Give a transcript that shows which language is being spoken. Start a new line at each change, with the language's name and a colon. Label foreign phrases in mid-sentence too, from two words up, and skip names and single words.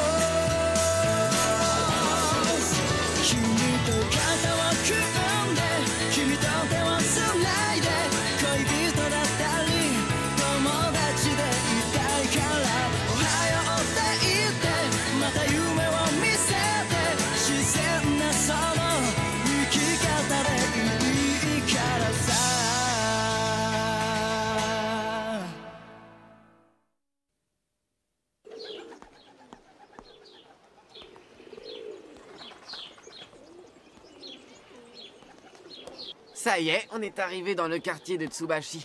Japanese: 君と肩を組んで君と手をつないで恋人だったり友達でいたいからおはようって言ってまた夢を見せて自然なその生き方でいいからさ
French: Ça y est, on est arrivé dans le quartier de Tsubashi.